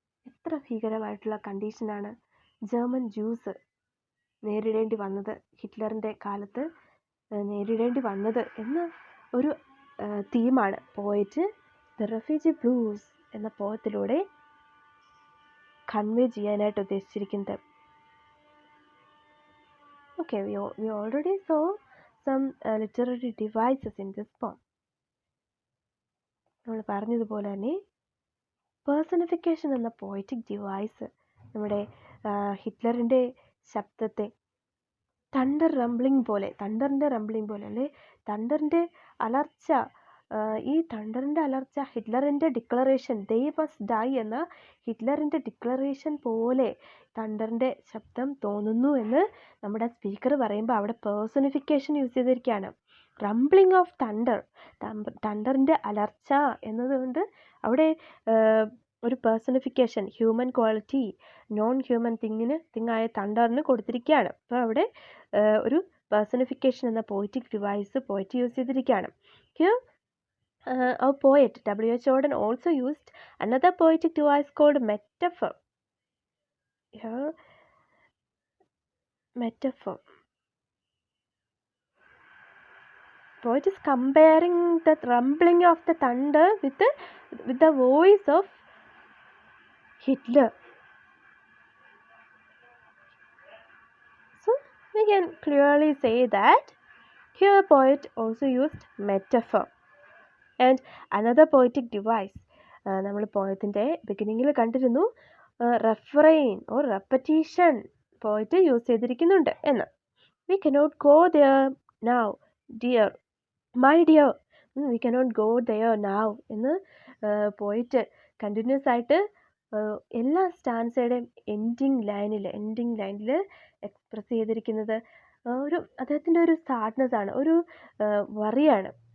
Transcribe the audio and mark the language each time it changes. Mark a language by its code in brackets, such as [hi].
[ml] എത്ര ഭീകരമായിട്ടുള്ള കണ്ടീഷനാണ് German juice നേരിടേണ്ടി വന്നത്, ഹിറ്റ്ലറിൻ്റെ കാലത്ത് നേരിടേണ്ടി വന്നത് എന്ന ഒരു തീമാണ് പോയറ്റ് ദ റെഫ്യൂജി ബ്ലൂസ് എന്ന പോയത്തിലൂടെ കൺവേ ചെയ്യാനായിട്ട് ഉദ്ദേശിച്ചിരിക്കുന്നത്. [en] Okay, we already saw some literary devices in this poem. [ml] നമ്മൾ പറഞ്ഞതുപോലെ തന്നെ പേഴ്സണിഫിക്കേഷൻ എന്ന പോയറ്റിക് ഡിവൈസ് നമ്മുടെ ഹിറ്റ്ലറിൻ്റെ ശബ്ദത്തെ തണ്ടറിൻ്റെ റംബ്ലിംഗ് പോലെ അല്ലെ തണ്ടറിൻ്റെ അലർച്ച, ഈ തണ്ടറിൻ്റെ അലർച്ച ഹിറ്റ്ലറിൻ്റെ ഡിക്ലറേഷൻ [en] they must die [ml] എന്ന ഹിറ്റ്ലറിൻ്റെ ഡിക്ലറേഷൻ പോലെ തണ്ടറിൻ്റെ ശബ്ദം തോന്നുന്നു എന്ന് നമ്മുടെ സ്പീക്കർ പറയുമ്പോൾ അവിടെ പേഴ്സണിഫിക്കേഷൻ യൂസ് ചെയ്തിരിക്കുകയാണ്. റംബ്ലിംഗ് ഓഫ് തണ്ടറിൻ്റെ അലർച്ച എന്നതുകൊണ്ട് അവിടെ ഒരു personification, human quality non human തിങ്ങായ തണ്ടറിന് കൊടുത്തിരിക്കുകയാണ്. അപ്പോൾ അവിടെ ഒരു പേഴ്സണിഫിക്കേഷൻ എന്ന പോയറ്റിക് ഡിവൈസ് പോയറ്റ് യൂസ് ചെയ്തിരിക്കുകയാണ്. [en] Here a poet W.H. Auden also used another poetic device called metaphor. Here, metaphor. Poet is comparing the rumbling of the thunder with the voice of Hitler. So we can clearly say that here poet also used metaphor. And another poetic device, [ml] നമ്മൾ പോയത്തിൻ്റെ ബിഗിനിങ്ങിൽ കണ്ടിരുന്നു റെഫ്രെയിൻ or repetition പോയിട്ട് use ചെയ്തിരിക്കുന്നുണ്ട് എന്ന്. [en] we cannot go there now [ml] dear, my dear, we cannot go there now എന്ന് പോയിട്ട് continuous ആയിട്ട് എല്ലാ സ്റ്റാൻസയുടെയും ending ലൈനിൽ express ചെയ്തിരിക്കുന്നത് അദ്ദേഹത്തിൻ്റെ ഒരു സാഡ്നെസ് ആണ്, ഒരു വറിയാണ്.